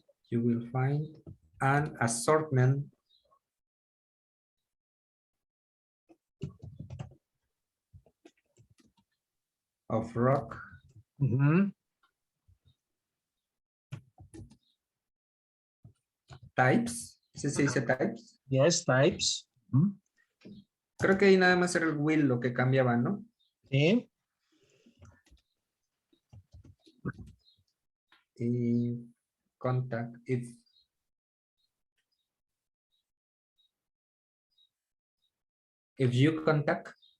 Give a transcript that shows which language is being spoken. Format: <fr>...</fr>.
<en>You will find an assortment of rock types.</en> <es>¿Sí se dice types?</es> <en>Yes, types.</en> <es>Creo que ahí nada más era el will lo que cambiaba, ¿no? Sí.</es> <en>Y contact, if you contact.</en>